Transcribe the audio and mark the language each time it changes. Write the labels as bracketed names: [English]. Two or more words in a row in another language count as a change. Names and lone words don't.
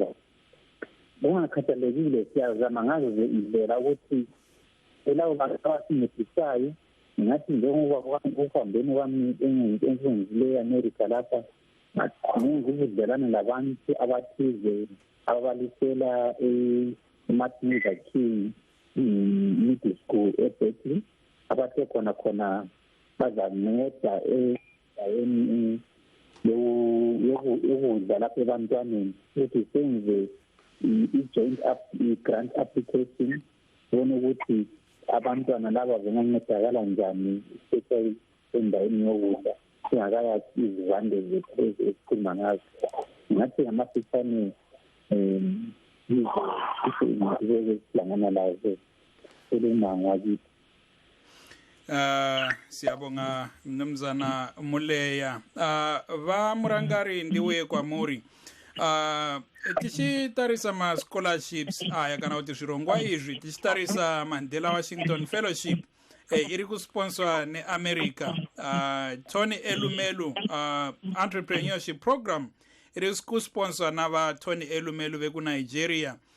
[North Ndebele] Ungakhathalekile siyazama ngazo indlela ukuthi labo bantu abasincedisayo, ngathi njengoba ukuhambeni kwami engiyenzileyo e-America lapha, ngenza ubudlelwane labantu abathize ababalisela eMartin Luther King Middle School eBerkeley, abathe khona bazanceda endaweni yokudla lapha ebantwaneni ukuthi senze i- [English] joint grant application [North Ndebele] bona ukuthi abantwana laba bengancedakala njani especially endaweni yokudla singakayathi izivande zethu esikhuluma ngazo. Ngathi ngamafitshane sihlangana lazo olumango wakithi. Siyabonga mnumzana Muleya. [Shona] Va Murangari ndiwe kwa muri. Tichitarisa ma scholarships aya kana kuti zvirongwa izvi tichitarisa Mandela Washington Fellowship iri kusponsor neAmerica. Tony Elumelu entrepreneurship program iri kusponsor nava Tony Elumelu vekuNigeria.